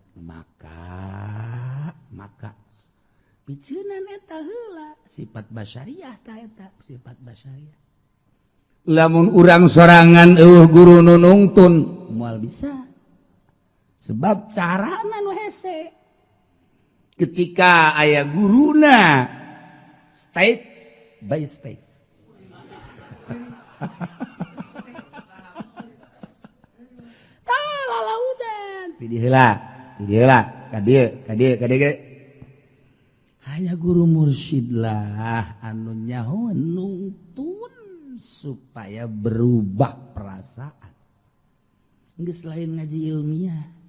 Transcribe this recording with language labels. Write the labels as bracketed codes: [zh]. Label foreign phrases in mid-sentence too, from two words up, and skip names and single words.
[su] maka piceunan eta heula sifat basyariah ta eta sifat basyariah lamun urang sorangan eueuh guru nu nungtun moal bisa sebab carana nu hese ketika aya guruna [en] step by step [su] talalaudan ti heula ka dieu hanya guru mursyid lah anu nyaho nungtun supaya berubah perasaan geus lain ngaji ilmiah